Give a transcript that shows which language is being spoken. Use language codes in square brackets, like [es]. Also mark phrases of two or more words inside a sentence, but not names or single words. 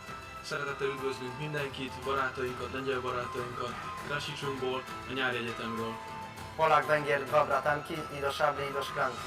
[hu] Szeretettel üdvözlünk mindenkit, barátainkat, lengyel barátainkat, Sejmból, a nyári egyetemről. [pl] Polak, Węgier, dwa bratanki i do szabli i do szklanki.